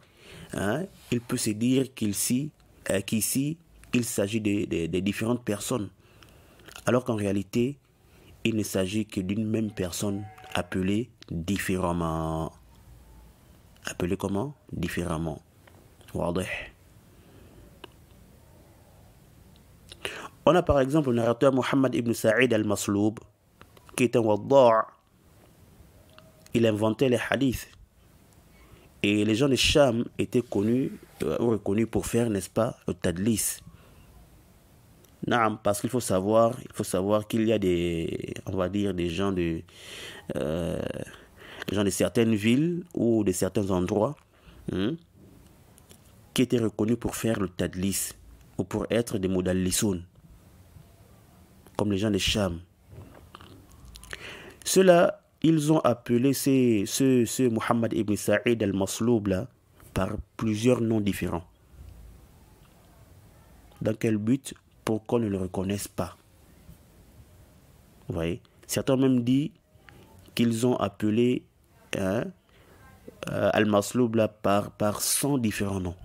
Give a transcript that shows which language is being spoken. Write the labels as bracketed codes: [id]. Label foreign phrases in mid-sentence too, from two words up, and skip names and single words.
[fr] Il peut se dire qu'ici, il s'agit de différentes personnes, alors qu'en réalité, il ne s'agit que d'une même personne appelée différemment. Appelée comment? Différemment. Wadih. On a par exemple le narrateur Muhammad ibn Sa'id al-Masloub, qui est un wadda'. Il inventait les hadiths. Et les gens de Sham étaient connus ou reconnus pour faire, n'est-ce pas, le tadlis. Parce qu'il faut savoir qu'il y a des, on va dire, des gens de certaines villes ou de certains endroits qui étaient reconnus pour faire le tadlis ou pour être des mudallisoun, comme les gens de Sham. Ceux-là, ils ont appelé ce Muhammad ibn Sa'id al-Masloub là par plusieurs noms différents. Dans quel but? Pour qu'on ne le reconnaisse pas. Vous voyez? Certains ont même dit qu'ils ont appelé al-masloub là par 100 différents noms.